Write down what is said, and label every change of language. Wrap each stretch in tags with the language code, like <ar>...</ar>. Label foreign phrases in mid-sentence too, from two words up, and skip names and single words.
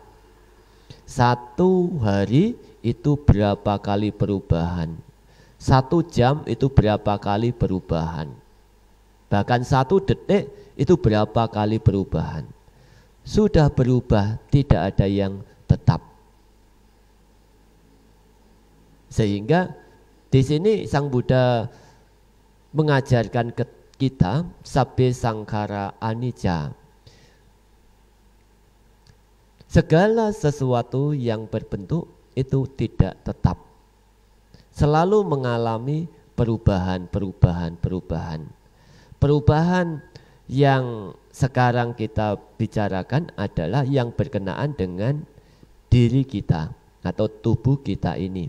<id>Satu hari itu berapa kali perubahan, 1 jam itu berapa kali perubahan, bahkan 1 detik itu berapa kali perubahan. Sudah berubah, tidak ada yang tetap. Sehingga di sini Sang Buddha mengajarkan kita</id> <pi>sabbe sangkara anicca.</pi> <id>Segala sesuatu yang berbentuk itu tidak tetap. Selalu mengalami perubahan. Perubahan yang sekarang kita bicarakan adalah yang berkenaan dengan diri kita atau tubuh kita ini.</id>